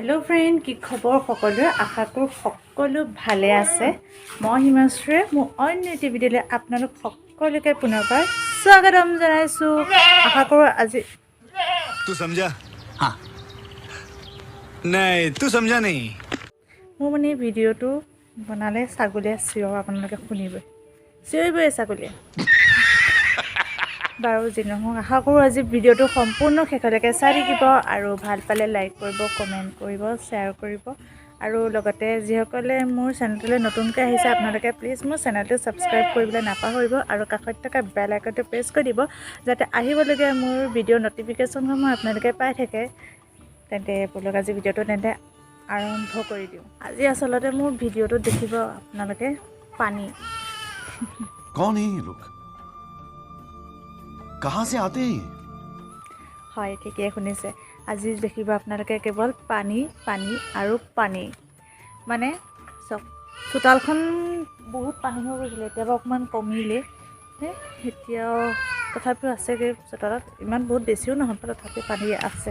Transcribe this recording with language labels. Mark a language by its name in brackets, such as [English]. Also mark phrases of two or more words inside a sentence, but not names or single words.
[Assamese] ফ্ৰেণ্ড, কি খবৰ সকলোৰে? আশা কৰোঁ সকলো ভালে আছে। মই হিমাশ্ৰীয়ে মোৰ অন্য এটি ভিডিঅ'লৈ আপোনালোক সকলোকে পুনৰবাৰ স্বাগতম জনাইছোঁ। আশা কৰোঁ আজি [Hindi] तू समझा? हाँ नहीं तू समझा नहीं। [Assamese] মোৰ মানে ভিডিঅ'টো বনালে ছাগলীয়ে চিঞৰ আপোনালোকে শুনিবই, চিঞৰিবই ছাগলীয়ে। বাৰু যি নহওক, আশা কৰোঁ আজি ভিডিঅ'টো সম্পূৰ্ণ শেষলৈকে চাই থাকিব আৰু ভাল পালে লাইক কৰিব, কমেণ্ট কৰিব, শ্বেয়াৰ কৰিব আৰু লগতে যিসকলে মোৰ চেনেলটোলৈ নতুনকৈ আহিছে আপোনালোকে প্লিজ মোৰ চেনেলটো ছাবস্ক্ৰাইব কৰিবলৈ নাপাহৰিব আৰু কাষত থকা [English] bell iconটো [Assamese] প্ৰেছ কৰি দিব যাতে আহিবলগীয়া মোৰ ভিডিঅ'ৰ ন'টিফিকেশ্যনসমূহ আপোনালোকে পাই থাকে। তেন্তে বলক আজি ভিডিঅ'টো আৰম্ভ কৰি দিওঁ। আজি আচলতে মোৰ ভিডিঅ'টো দেখিব আপোনালোকে পানী। [Hindi] कौन है ये लोग? कहाँ से आते हैं? [Assamese] হয়, ঠিকেই শুনিছে। আজি দেখিব আপোনালোকে কেৱল পানী পানী আৰু পানী। মানে চব চোতালখন বহুত পানী হৈ গৈছিলে, এতিয়াবা অকণমান কমিলে। এতিয়াও তথাপিও আছেগৈ চোতালত, ইমান বহুত বেছিও নহয়, তথাপিও পানী আছে।